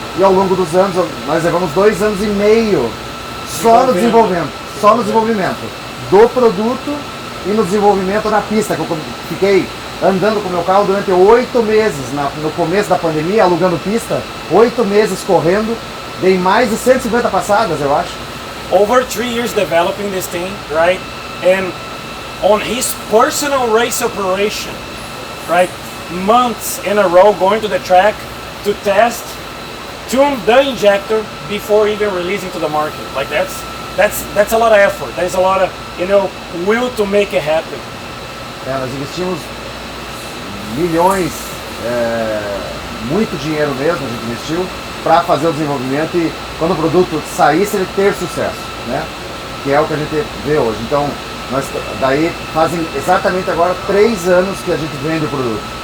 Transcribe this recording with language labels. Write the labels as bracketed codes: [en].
[pt] E ao longo dos anos, nós levamos 2 anos e meio só no desenvolvimento do produto e no desenvolvimento na pista, que eu fiquei andando com o meu carro durante 8 meses, no começo da pandemia, alugando pista, 8 meses correndo, dei mais de 150 passadas, eu acho. [en] Over 3 years developing this thing, right? And on his personal race operation, right? Months in a row going to the track to test, tune the injector before even releasing to the market. Like that's a lot of effort. There's a lot of, will to make it happen. [pt] Nós investimos milhões, muito dinheiro mesmo a gente investiu para fazer o desenvolvimento e quando o produto saísse ele ter sucesso, né? Que é o que a gente vê hoje. Então, daí fazem exatamente agora 3 anos que a gente vende o produto.